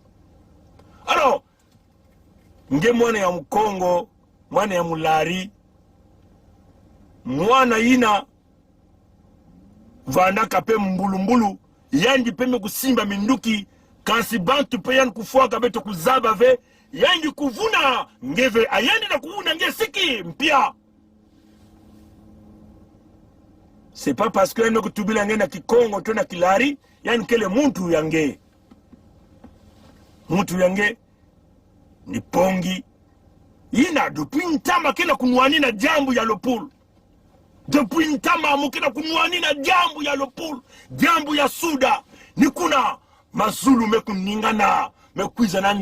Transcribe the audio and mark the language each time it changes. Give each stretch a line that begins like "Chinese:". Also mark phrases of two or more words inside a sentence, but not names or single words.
Kituba (Democratic Republic of Congo): Alors, nge mwana ya Mkongo, mwana ya Mulari, mwana ina vandaka pe mbulu yandi peme kusimba minduki kasi bantu pe yan kufuaka betu kuzaba ve yandi kuvuna ngeve ayandi na kuvuna nge siki mpia.
French: C'est pas parce que
Kituba (Democratic Republic of Congo): yandi kutubila nge na Kikongo to na Kilari yandi kele muntu yange ni pongi ina depuis ntama kena kunwani na jambu ya Lopul. Depuis ntama mukena kunwani na jambu ya Lopul, jambu ya Suda ni kuna mazulu mekuningana mekwiza na